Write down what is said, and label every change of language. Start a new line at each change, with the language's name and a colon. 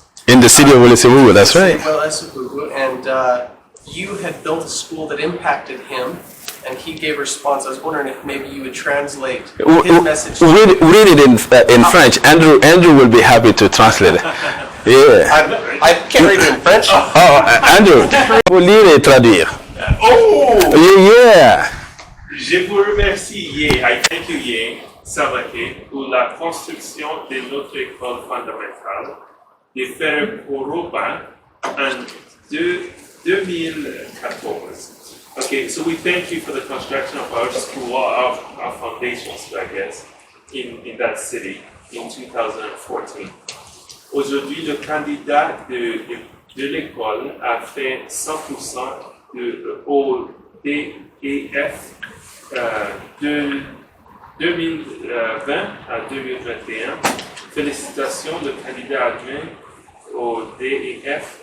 English: In the city of Welesebubu, that's right. And you had built a school that impacted him, and he gave a response. I was wondering if maybe you would translate his message. Read it in French. Andrew will be happy to translate it. Yeah. I can't read it in French.
French: Oh, Andrew, vous lire et traduire. Oh!
English: Yeah.
French: Je vous remercie, Ye.
English: I thank you,
French: Ye, Samake, pour la construction de notre école fondamentale de faire Europa en 2014.
English: Okay, so we thank you for the construction of our school, our foundations, I guess, in that city in 2014.
French: Aujourd'hui, le candidat de l'école a fait 100% au DEF de 2020 à 2021. Félicitations, le candidat adjoint au DEF.